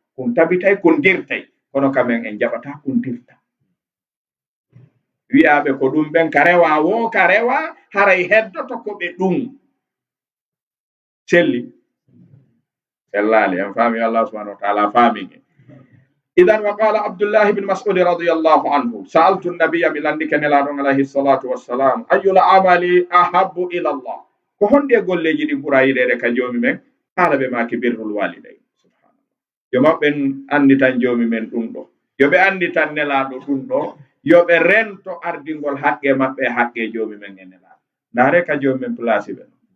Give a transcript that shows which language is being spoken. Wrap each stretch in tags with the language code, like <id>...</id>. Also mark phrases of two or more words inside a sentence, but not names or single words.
<ff>Kun tabitay, kun dirtay. Kono kamen en jaɓata kun dirta. Wi'aɓe ko ɗum ɓen ka rewa wo, ka rewa, haray heddoto ko ɓe ɗum. Selli. Sellali. En faami</ff> <ar>الله سبحانه وتعالى</ar> <ff>faami en.</ff> <ar>إذن وقال عبد الله بن مسعود رضي الله عنه سألت النبي,"</ar> <ff>mi landike nelaɗon</ff> <ar>عليه الصلاة والسلام, "أي العمل أحب إلى الله?"</ar> <ff>Ko honde golleji ɗi ɓura yiɗede ka jomi men? Haala ɓe maki</ff> <ar>بر الوالدين.</ar> <ff>Subhanallah. Yo maɓɓe en andi tan jomi men ɗum ɗo. Yo ɓe andi tan nelaɗo ɗum ɗo. Yo ɓe rento ardingol haqqe maɓɓe, haqqe jomi men e nelaɗo. Naare ka jomi men place ɓe.</ff>